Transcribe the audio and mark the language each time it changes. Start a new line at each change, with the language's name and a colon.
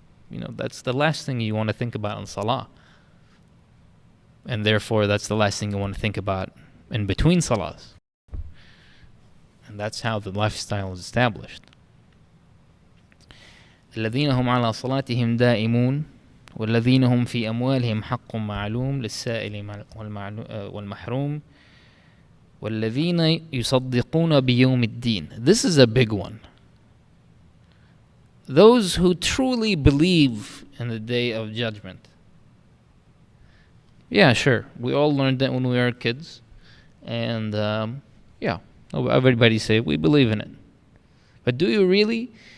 English: That's the last thing you want to think about in salah. And therefore, that's the last thing you want to think about in between salahs. And that's how the lifestyle is established.
Arabic: الَّذِينَ هُمْ عَلَى صَلَاتِهِمْ دَائِمُونَ والذين هم في أموالهم حق معلوم للسائل والمحروم والذين يصدقون بيوم الدين.
English: This is a big one. Those who truly believe in the day of judgment. Yeah, sure. We all learned that when we were kids. And yeah, everybody say we believe in it. But do you really?